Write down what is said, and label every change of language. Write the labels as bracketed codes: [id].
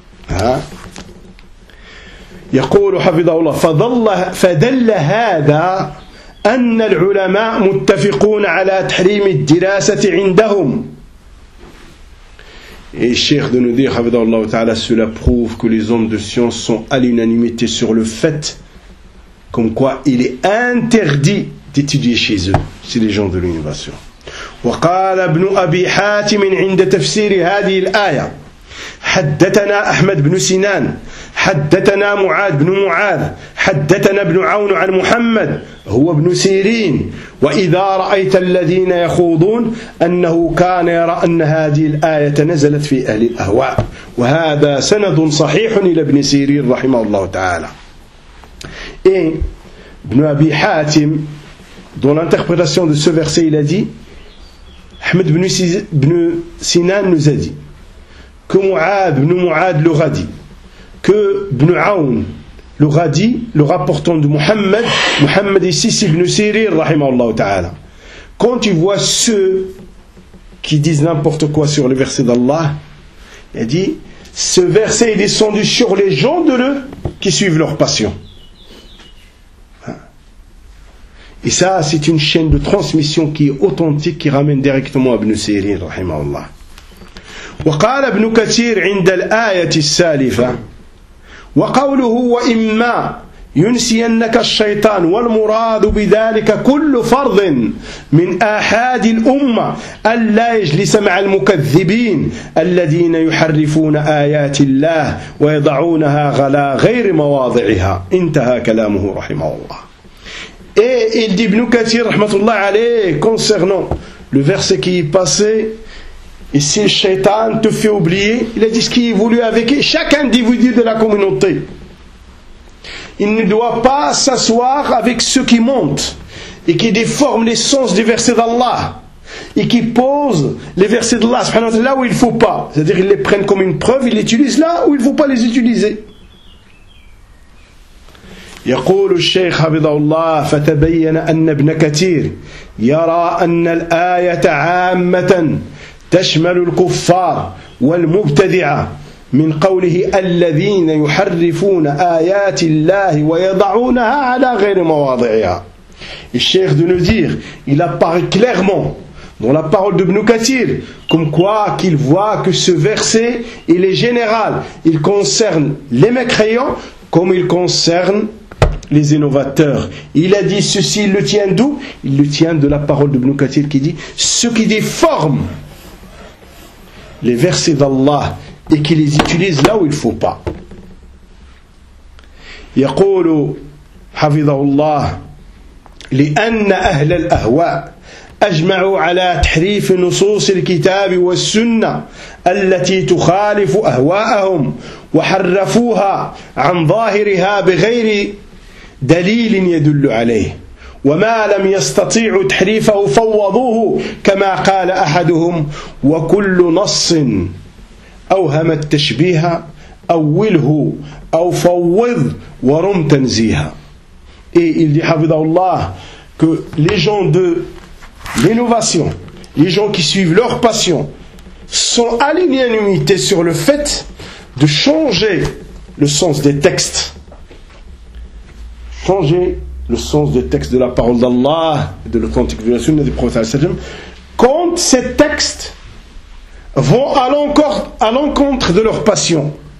[fr] Hein? [ar] يقول حفظه الله فدل هذا أن العلماء متفقون على تحريم الدراسة عندهم. [fr] Et Cheikh de nous dire, [ar] حفظه الله تعالى, [fr] cela prouve que les hommes de science sont à l'unanimité sur le fait comme quoi il est interdit d'étudier chez eux, chez les gens de l'innovation. [ar] وقال ابن أبي حاتم عند تفسير هذه الآية حدثنا أحمد بن سنان حدثنا معاذ بن معاذ حدثنا ابن عون عن محمد هو ابن سيرين وإذا رأيت الذين يخوضون أنه كان يرى أن هذه الآية نزلت في أهل الأهواء وهذا سند صحيح إلى ابن سيرين رحمه الله تعالى. [fr] إيه ابن أبي حاتم dans l'interprétation de ce verset il a dit [ar] أحمد بن سنان [fr] nous a dit que Mu'ad ibn Mu'ad l'aura dit, que Ibn Aoun l'aura dit, le rapportant de Muhammad, Muhammad ici, c'est Ibn Sirir, rahimahullah ta'ala. Quand tu vois ceux qui disent n'importe quoi sur le verset d'Allah, il dit, ce verset est descendu sur les gens de l'eux qui suivent leur passion. Et ça, c'est une chaîne de transmission qui est authentique, qui ramène directement à Ibn Sirir, rahimahullah. [ar] وقال ابن كثير عند الآية السالفة وقوله وإما ينسينك الشيطان والمراد بذلك كل فرض من آحاد الأمة ألا يجلس مع المكذبين الذين يحرفون آيات الله ويضعونها غلا غير مواضعها انتهى كلامه رحمه الله. [fr] إيه ابن كثير [ar] رحمة الله عليه [fr] concernant le verset qui est passé. Et si le shaitan te fait oublier, il a dit ce qu'il a voulu avec chaque individu de la communauté. Il ne doit pas s'asseoir avec ceux qui mentent et qui déforment les sens des versets d'Allah et qui posent les versets d'Allah là où il ne faut pas. C'est-à-dire qu'ils les prennent comme une preuve, ils l'utilisent là où il ne faut pas les utiliser. [ar] يقول الشيخ حفظه الله فتبين أن ابن كثير يرى أن الآية عامة تشمل الكفار والمبتدعة من قوله الذين يحرفون آيات الله ويضعونها على غير مواضعها. [fr] الشيخ de nous dire, il apparaît clairement dans la parole de Ibn Kathir comme quoi qu'il voit que ce verset il est général, il concerne les mécréants comme il concerne les innovateurs. Il a dit ceci, il le tient d'où? Il le tient de la parole de Ibn Kathir qui dit ce qui déforme les versets d'Allah et qu'il les utilise là où il ne faut pas. [ar] يقول حفظه الله لأن أهل الأهواء أجمعوا على تحريف نصوص الكتاب والسنة التي تخالف أهواءهم وحرفوها عن ظاهرها بغير دليل يدل عليه وما لم يستطيعوا تحريفه فوضوه كما قال أحدهم وكل نص أوهم التشبيه أوله أو فوض ورم تنزيها. [fr] Et il dit [ar] حفظه الله [fr] que les gens de l'innovation, les gens qui suivent leur passion, sont à l'unanimité sur le fait de changer le sens des textes. Changer le sens des textes de la parole d'Allah, de l'authentique de la Sunna du Prophète sallallahu alayhi wa sallam, quand ces textes vont à l'encontre de leur passion.